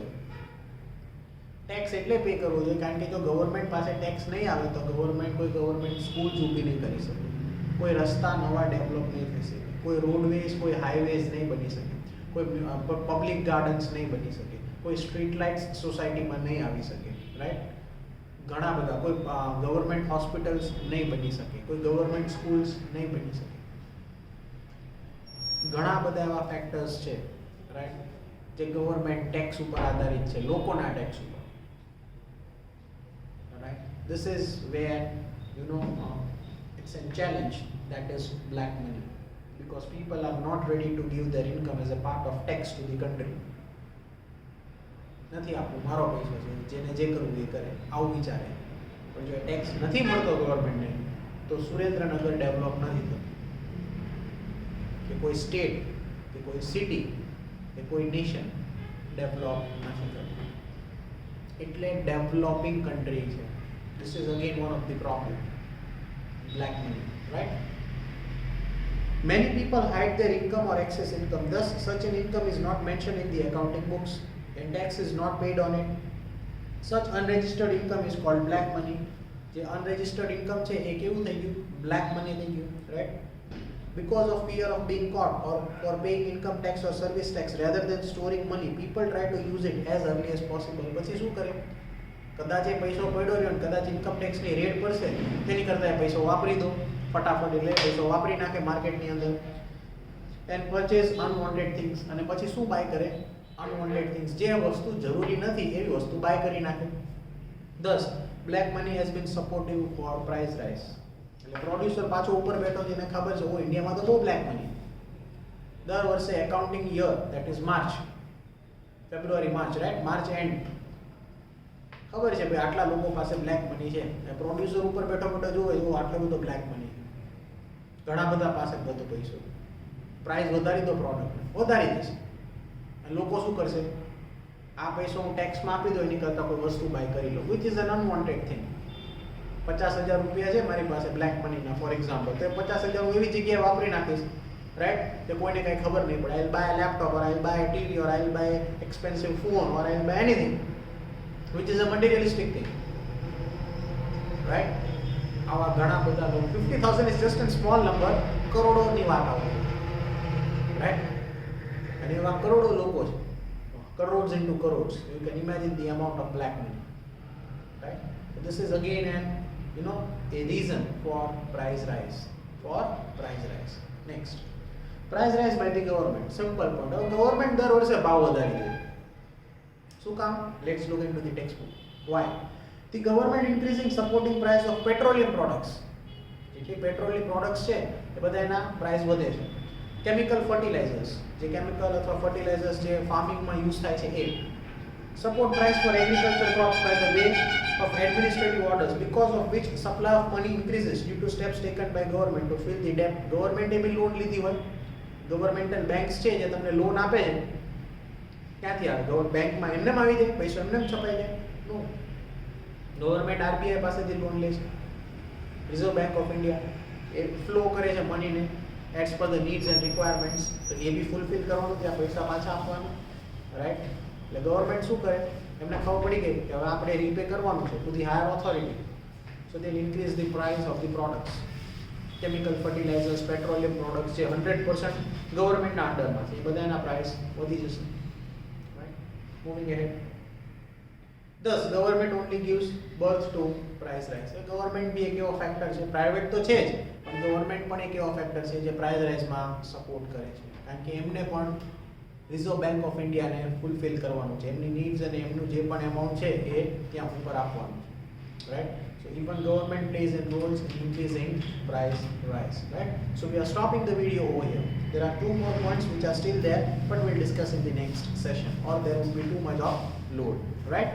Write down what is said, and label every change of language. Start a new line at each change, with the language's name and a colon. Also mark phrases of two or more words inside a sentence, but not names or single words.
Gujarati: ટેક્સ એટલે પે કરવો જોઈએ કારણ કે જો ગવર્મેન્ટ પાસે ટેક્સ નહીં આવે તો
English: government schools
Gujarati: ઊભી નહીં કરી શકે, કોઈ રસ્તા નવા ડેવલપ નહીં થઈ શકે, કોઈ રોડવેઝ, કોઈ હાઈવેઝ નહીં બની શકે, કોઈ
English: public gardens
Gujarati: નહીં બની શકે, કોઈ
English: street lights
Gujarati: સોસાયટીમાં નહીં આવી શકે, રાઈટ. ઘણા બધા, કોઈ
English: government hospitals
Gujarati: નહીં બની શકે, કોઈ
English: government schools
Gujarati: નહીં બની શકે. ઘણા બધા એવા ફેક્ટર્સ છે, રાઈટ, જે
English: government tax
Gujarati: ઉપર આધારિત છે, લોકોના ટેક્સ ઉપર.
English: This is where, it's a challenge, that is black money, because people are not ready to give their income as a part of tax to the country.
Gujarati: નથી આપવું, મારો પૈસો છે, જેને જે કરવું એ કરે, આવું વિચારે. પણ જો ટેક્સ નથી મળતો ગવર્મેન્ટને તો સુરેન્દ્રનગર ડેવલપ નથી થતું, કે કોઈ સ્ટેટ કે કે કોઈ સિટી કે કોઈ
English: nation develop
Gujarati: નથી કરતું, એટલે
English: developing country
Gujarati: છે.
English: This is again one of the problem. Black money, right? Many people hide their income or excess income. Thus, such an income is not mentioned in the accounting books and tax is not paid on it. Such unregistered income is called black money.
Gujarati: જે
English: unregistered income
Gujarati: છે એ કેવું થઈ ગયું?
English: Black money
Gujarati: થઈ ગયું, right?
English: Because of fear of being caught or for paying income tax or service tax rather than storing money, people try to use it as early as possible.
Gujarati: પછી શું કરે? કદાચ એ પૈસો પડ્યો રહ્યો ને કદાચ
English: income taxની raid
Gujarati: પડશે તેની કરતાં એ પૈસો વાપરી દો ફટાફટ, એટલે પૈસો વાપરી નાખે માર્કેટની અંદર
English: and purchase unwanted things.
Gujarati: અને પછી શું બાય કરે?
English: unwanted things,
Gujarati: જે વસ્તુ જરૂરી નથી એવી વસ્તુ બાય કરી નાખે.
English: Thus, black money has been supportive for price rise.
Gujarati: એટલે પ્રોડ્યુસર પાછો ઉપર બેઠો છે એને ખબર છે ઓ ઇન્ડિયામાં તો બહુ
English: black money.
Gujarati: દર વર્ષે
English: accounting year that is March,
Gujarati: ફેબ્રુઆરી માર્ચ, રાઈટ,
English: March end
Gujarati: ખબર છે ભાઈ આટલા લોકો પાસે
English: black money
Gujarati: છે. પ્રોડ્યુસર ઉપર બેઠો બેઠો જોવે જો આટલો બધો
English: black money,
Gujarati: ઘણા બધા પાસે બધો પૈસો, પ્રાઇસ વધારી દો, પ્રોડક્ટ વધારી દેશે. અને લોકો શું કરશે? આ પૈસો હું ટેક્સમાં આપી દો એની કરતાં કોઈ વસ્તુ બાય કરી લો,
English: which is an unwanted thing.
Gujarati: 50,000 રૂપિયા છે મારી પાસે
English: black moneyના for example,
Gujarati: તો 50,000 હું એવી જગ્યાએ વાપરી નાખીશ, રાઈટ, કે કોઈને કંઈ ખબર નહીં પડે.
English: I buy laptop or I buy TV or I buy expensive phone or I buy anything which is a materialistic thing, right?
Gujarati: આવા ઘણા બધા લોકો,
English: 50,000 is just a small number,
Gujarati: કરોડોની વાત આવે, right? અને એવા કરોડો લોકો છે,
English: crores into crores. You can imagine the amount of black money, right? So this is again an a reason for price rise. Next, price rise by the government. Simple point.
Gujarati: Government દર વર્ષે ભાવ વધારી દે. શું કામ?
English: Let's look into the textbook. Why? The government increasing supporting price of petroleum products.
Gujarati: જેટલી
English: petroleum products
Gujarati: છે એ બધા એના પ્રાઇસ વધે છે.
English: chemical fertilizers,
Gujarati: જે કેમિકલ અથવા ફર્ટિલાઇઝર્સ જે ફાર્મિંગમાં યુઝ થાય છે એ.
English: Support price for agriculture crops by the way of administrative orders, because of which supply of money increases due to steps taken by government to fill the debt.
Gujarati: ગવર્મેન્ટે બી લોન લીધી હોય,
English: governmental banks
Gujarati: છે જે તમને લોન આપે છે, ક્યાંથી આવે? બેંકમાં એમને આવી જાય પૈસો, એમને છપાઈ જાય?
English: No, government RBI
Gujarati: પાસેથી લોન લે છે, રિઝર્વ બેંક ઓફ ઇન્ડિયા એ ફ્લો કરે છે
English: moneyને as per the needs and requirements.
Gujarati: તો એ બી ફૂલફિલ કરવાનું, ત્યાં પૈસા પાછા આપવાના, રાઈટ. એટલે ગવર્મેન્ટ શું કરે? એમને ખબર પડી ગઈ કે હવે આપણે રીપે કરવાનું છે
English: to the higher authority, so they increase the price of the products. chemical fertilizers, petroleum products
Gujarati: જે 100% ગવર્મેન્ટના અંડરમાં છે એ બધાના પ્રાઇસ વધી જશે.
English: Moving ahead. Thus, government only gives birth to price rise.
Gujarati: Government બી એક એવો ફેક્ટર છે, પ્રાઇવેટ તો છે જ, પણ ગવર્મેન્ટ પણ એક એવો ફેક્ટર છે જે
English: price riseમાં
Gujarati: સપોર્ટ કરે છે, કારણ કે એમને પણ રિઝર્વ બેંક ઓફ ઇન્ડિયાને ફૂલફિલ કરવાનું છે, એમની નીડ્સ અને એમનું જે પણ એમાઉન્ટ છે એ ત્યાં ઉપર આપવાનું છે, રાઈટ.
English: So even government plays a role in increasing price rise, right? So we are stopping the video over here. There are 2 more points which are still there, but we'll discuss in the next session, or there will be too much of load, right?